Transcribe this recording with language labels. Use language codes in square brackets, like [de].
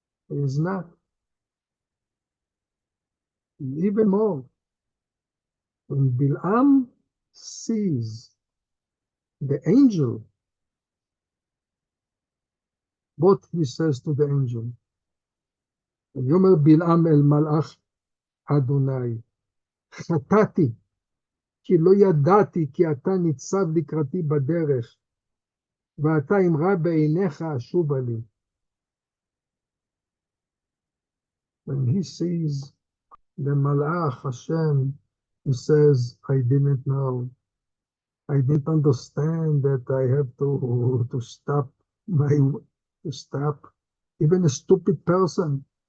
[en] It is not. Even more, when Bilam sees the angel, what he says to the angel? [he] ויאמר בלעם אל מלאך אדוני, חטאתי, כי לא ידעתי כי אתה ניצב לקראתי בדרך, ואתה אם רע בעיניך אשובה לי. [en] When he sees the Malach Hashem, he says, I didn't know. I didn't understand that I have to stop even a stupid person.